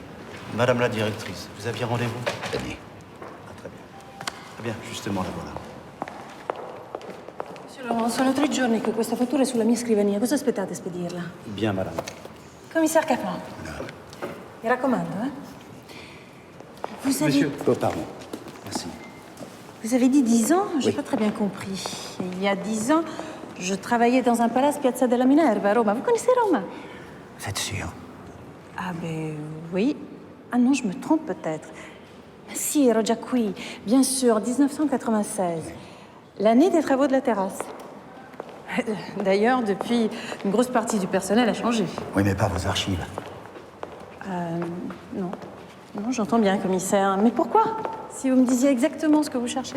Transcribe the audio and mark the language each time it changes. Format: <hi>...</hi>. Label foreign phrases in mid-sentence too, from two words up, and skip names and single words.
<fr>Madame la directrice, vous aviez rendez-vous? Tenez. Très bien. Très bien, justement, la voilà. Monsieur Laurent,</fr> <it>sono 3 giorni che questa fattura è sulla mia scrivania. Cosa aspettate a spedirla?</it> <fr>Bien, madame. Commissaire Kaplan.</fr> <it>Mi raccomando,</it> <fr>Vous avez... Monsieur, oh, pardon. Merci. Vous avez dit 10 ans? J'ai pas très bien compris. Il y a 10 ans, je travaillais dans un palace Piazza della Minerva à Roma. Vous connaissez Roma? Vous êtes sûr? Ah ben oui. Ah non, je me trompe peut-être.</fr> <it>Si, ero già qui.</it> <fr>Bien sûr,</fr> <it>1996.</it> <fr>L'année des travaux de la terrasse. D'ailleurs, depuis, une grosse partie du personnel a changé. Oui, mais pas vos archives. Non. Non, j'entends bien, commissaire. Mais pourquoi? Si vous me disiez exactement ce que vous cherchez.</fr>